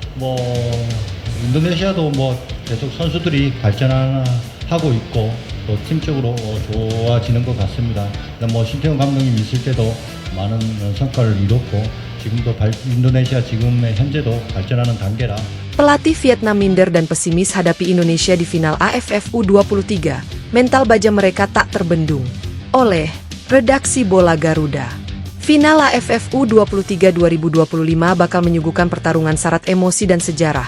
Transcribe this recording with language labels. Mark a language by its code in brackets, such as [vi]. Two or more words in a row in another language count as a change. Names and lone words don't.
[ko] 뭐 인도네시아도 뭐 계속 선수들이 발전하고 있고 또 팀적으로 좋아지는 것 같습니다. 뭐 신태용 감독님 있을 때도 많은 성과를 이뤘고 지금도 인도네시아 지금의 현재도 발전하는 단계라. [id] Pelatih Vietnam minder dan pesimis hadapi Indonesia di final AFF U23. Mental baja mereka tak terbendung. Oleh Redaksi Bola Garuda. Final AFF U23 2025 bakal menyuguhkan pertarungan syarat emosi dan sejarah.